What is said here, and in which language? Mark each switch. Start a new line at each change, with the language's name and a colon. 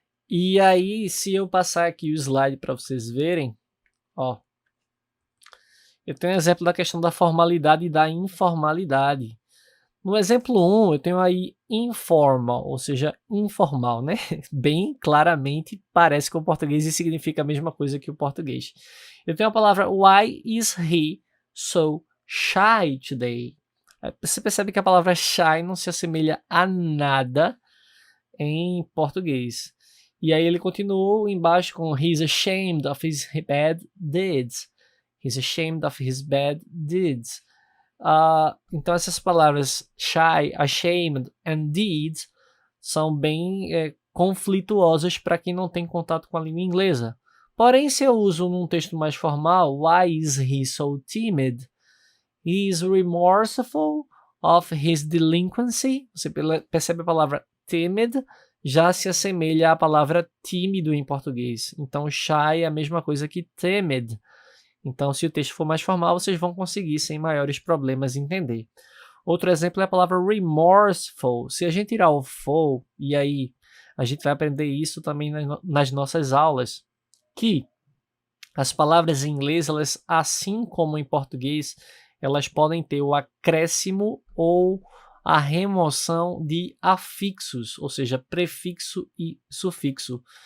Portuguese: E aí, se eu passar aqui o slide para vocês verem, ó, eu tenho um exemplo da questão da formalidade e da informalidade. No exemplo 1, eu tenho aí informal, ou seja, informal, né? Bem claramente parece com o português e significa a mesma coisa que o português. Eu tenho a palavra
English: why is he so shy today?
Portuguese: Você percebe que a palavra shy não se assemelha a nada em português. E aí ele continuou embaixo com
English: he's ashamed of his bad deeds. He's ashamed of his bad deeds.
Portuguese: Então essas palavras shy, ashamed and deeds são bem conflituosas para quem não tem contato com a língua inglesa. Porém, se eu uso num texto mais formal,
English: why is he so timid? He is remorseful of his delinquency.
Portuguese: Você percebe a palavra timid já se assemelha à palavra tímido em português. Então shy é a mesma coisa que timid. Então, se o texto for mais formal, vocês vão conseguir, sem maiores problemas, entender. Outro exemplo é a palavra remorseful. Se a gente tirar o full, e aí a gente vai aprender isso também nas nossas aulas, que as palavras em inglês, elas, assim como em português, elas podem ter o acréscimo ou a remoção de afixos, ou seja, prefixo e sufixo.